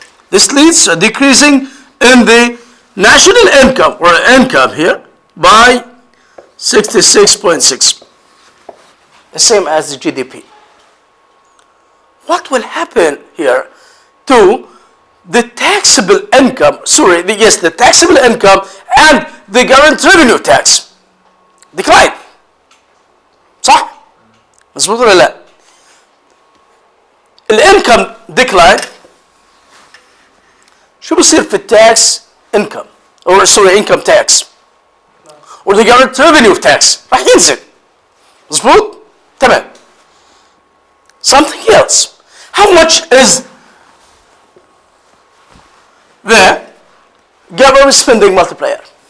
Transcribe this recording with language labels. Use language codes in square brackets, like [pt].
[en] This leads to a decreasing in the national income or income here by 66.6, the same as the GDP. What will happen here to the taxable income, the taxable income and the government revenue tax? Decline. [ar] صح؟ مظبوط ولا لا؟ الانكم decline. شو بصير في التاكس [en] income or income tax or the government revenue tax؟ [ar] راح ينزل. مظبوط؟ تمام. [en] Something else. How much is the government spending multiplier?